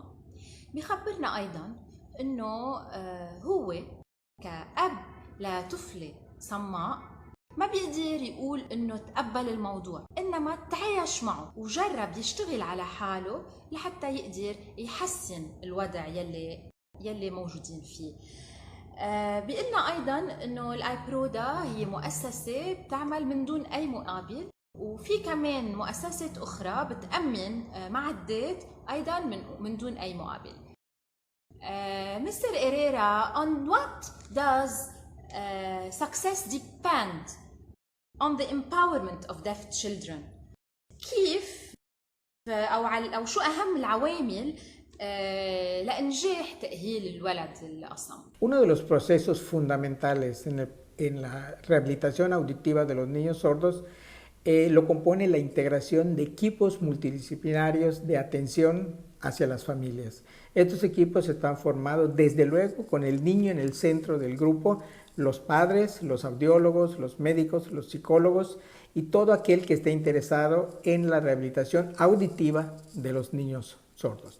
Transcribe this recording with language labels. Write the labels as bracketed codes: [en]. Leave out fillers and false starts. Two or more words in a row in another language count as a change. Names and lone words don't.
[ar] بخبرنا أيضاً إنه هو كأب لطفلة صماء ما بيقدر يقول إنه تقبل الموضوع، إنما تعايش معه وجرب يشتغل على حاله لحتى يقدر يحسن الوضع يلي موجودين فيه. بيقلنا أيضاً إنه الآيبرودا هي مؤسسة بتعمل من دون أي مقابل، وفي كمان مؤسسات أخرى بتأمن معدات أيضاً من دون أي مقابل. [en] Mr. Herrera, on what does success depend on the empowerment of deaf children? [ar] كيف أو شو أهم العوامل لإنجاح تأهيل الولد الأصم؟ [es] Uno de los procesos fundamentales en la rehabilitación auditiva de los niños sordos lo compone la integración de equipos multidisciplinarios de atención hacia las familias. Estos equipos están formados desde luego con el niño en el centro del grupo, los padres, los audiólogos, los médicos, los psicólogos y todo aquel que esté interesado en la rehabilitación auditiva de los niños sordos.